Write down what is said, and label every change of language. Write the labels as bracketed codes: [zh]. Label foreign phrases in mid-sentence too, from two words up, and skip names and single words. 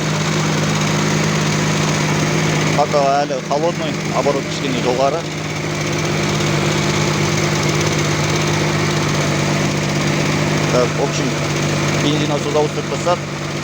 [kk] Пока әлі холодный, оборот кішкене жоғары. [ru] Так, в общем, [kk] бензин насос ауыстырып тастап,